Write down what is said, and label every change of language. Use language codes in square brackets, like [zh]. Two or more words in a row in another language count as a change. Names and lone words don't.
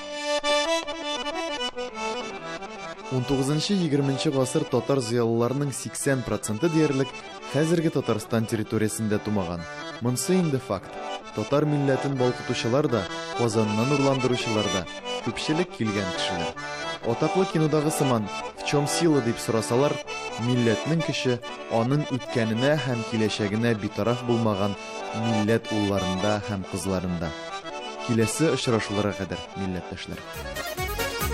[tt] 19-20 гасыр татар зыялыларының 80% диярлек хәзерге Татарстан территориясендә тумаган. Монсы инде факт. Татар милләтен балкытучылар да, Казаннан урландыручылар да күпчелек килгән кешеләр. Атаклы кинодагы сыман [ru] «В чем сила» [tt] дип сорасалар, милләтнең кеше аның үткәненә һәм киләчәгенә битараф булмаган милләт улларында һәм кызларында. Киләсе очрашуларга кадәр, милләттәшләр.